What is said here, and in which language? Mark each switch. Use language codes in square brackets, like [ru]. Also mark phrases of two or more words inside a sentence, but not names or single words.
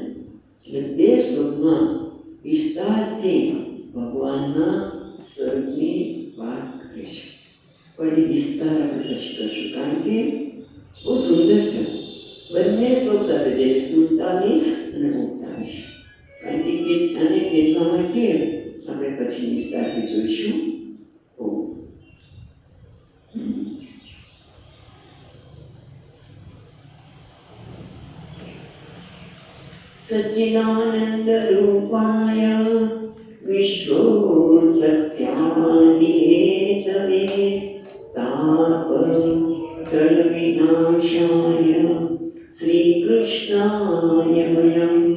[gu] એટલે 2 શ્લોકમાં વિસ્તારથી ભગવાનના સ્વરૂપની વાત કરે છે. પણ એ વિસ્તાર આપણે પછી કરશું કારણ કે બહુ સુંદર છે. બંને શ્લોક સાથે જે 47 અને 48 કારણ કે આને કહેવા માટે આપણે પછી વિસ્તારથી જોઈશું. [sa] सच्चिदानंद रूपाय विश्वोत्पत्त्यादिहेतवे तापत्रय विनाशाय श्री कृष्णाय वयं